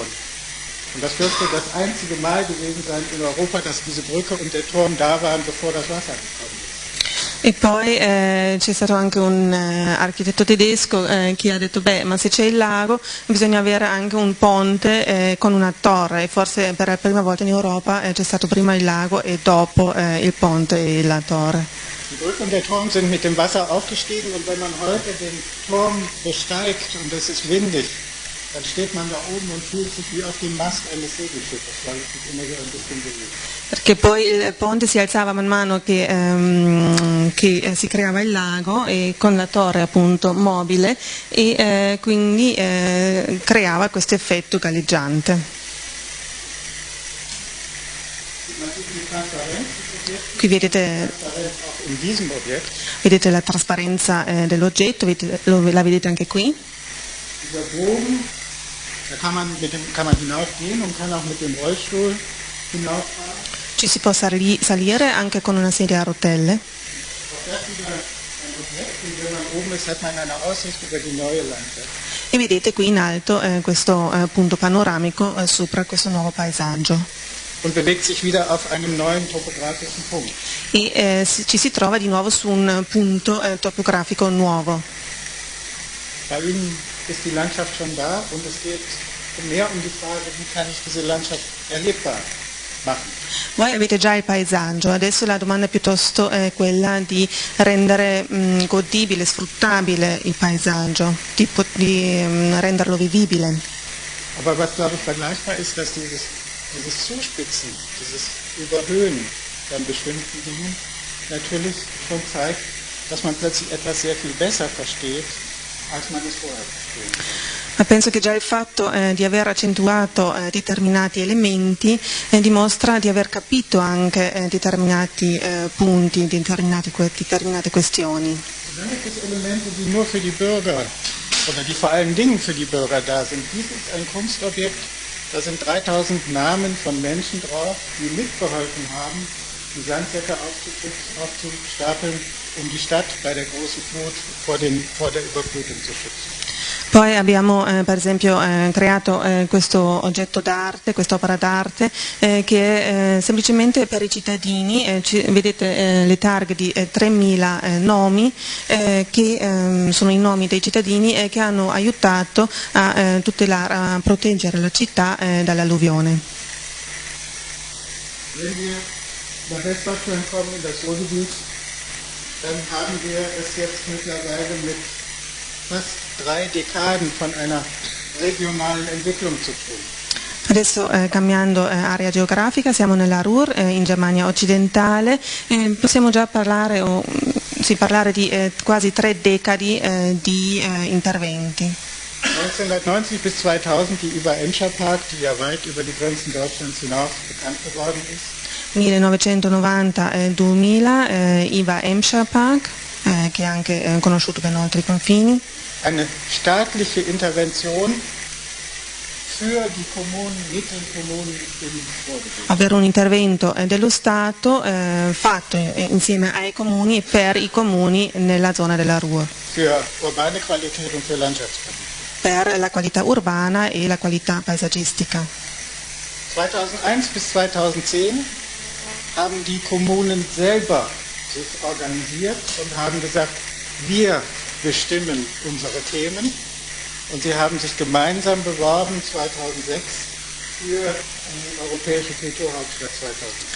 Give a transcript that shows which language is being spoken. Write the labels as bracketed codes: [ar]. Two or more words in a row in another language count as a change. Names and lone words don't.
[de] Und das dürfte das einzige Mal gewesen sein in Europa, dass diese Brücke und der Turm da waren, bevor das Wasser gekommen ist. [it] E poi c'è stato anche un architetto tedesco che ha detto ma se c'è il lago bisogna avere anche un ponte con una torre, e forse per la prima volta in Europa c'è stato prima il lago e dopo il ponte e la torre. [de] Die Brücke und der Turm sind mit dem Wasser aufgestiegen und wenn man heute den Turm besteigt und es ist windig, dann steht man da oben und fühlt sich wie auf dem Mast eines Segelschiffes, weil es sich immer so ein bisschen bewegt. [it] Perché poi il ponte si alzava man mano che si creava il lago, e con la torre appunto mobile, e quindi creava questo effetto galleggiante. Qui vedete la trasparenza dell'oggetto, la vedete anche qui. [de] Dieser Bogen, da kann man hinaufgehen und kann auch mit dem Rollstuhl hinauffahren. [it] Ci si può salire anche con una sedia a rotelle. [de] Auch das wieder ein Objekt, und wenn man oben ist, hat man eine Aussicht über die neue Landschaft. [it] E vedete qui in alto questo punto panoramico sopra questo nuovo paesaggio. [de] Und bewegt sich wieder auf einem neuen topografischen Punkt. [it] E ci si trova di nuovo su un punto topografico nuovo. [de] Bei Ihnen ist die Landschaft schon da und es geht mehr um die Frage, wie kann ich diese Landschaft erlebbar machen. [it] Voi avete già il paesaggio, adesso la domanda è piuttosto quella di rendere godibile, sfruttabile il paesaggio, di renderlo vivibile. [de] Aber was, glaube ich, vergleichbar ist, dass dieses Zuspitzen, dieses Überhöhen von bestimmten Dingen natürlich schon zeigt, dass man plötzlich etwas sehr viel besser versteht, als man es vorher versteht. [it] Ma penso che già il fatto di aver accentuato determinati elementi dimostra di aver capito anche determinati punti, determinate questioni. [de] Dann gibt es Elemente, die nur für die Bürger oder die vor allen Dingen für die Bürger da sind. Dies ist ein Kunstobjekt, da sind 3000 Namen von Menschen drauf, die mitgeholfen haben, die Sandsäcke aufzustapeln, um die Stadt bei der großen Flut vor der Überflutung zu schützen. [it] Poi abbiamo per esempio creato questo oggetto d'arte, quest'opera d'arte che è semplicemente per i cittadini, vedete le targhe di 3.000 nomi che sono i nomi dei cittadini che hanno aiutato a tutelare, a proteggere la città dall'alluvione. [de] Wenn wir nach Westdeutschland kommen, in das Ruhrgebiet, dann haben wir es jetzt mittlerweile mit fast 3 Dekaden von einer regionalen Entwicklung zu tun. [it] Adesso cambiando area geografica, siamo nella Ruhr, in Germania occidentale, possiamo già parlare di quasi 3 decadi di interventi. [de] 1990 bis 2000 die IWA-Emscher-Park, die ja weit über die Grenzen Deutschlands hinaus bekannt geworden ist. [it] 1990-2000 IWA-Emscher-Park, che è anche conosciuto ben oltre i confini. [de] Eine staatliche Intervention für die Kommunen, mit den Kommunen vorgesehen. [it] Avere un intervento dello Stato fatto insieme ai comuni e per i comuni nella zona della Ruhr. [de] Für urbane Qualität und für Landschaftsqualität. [it] Per la qualità urbana e la qualità paesaggistica. [de] 2001 bis 2010 haben die Kommunen selber sich organisiert und haben gesagt, wir bestimmen unsere Themen. Und sie haben sich gemeinsam beworben 2006 für die Europäische Kulturhauptstadt 2006.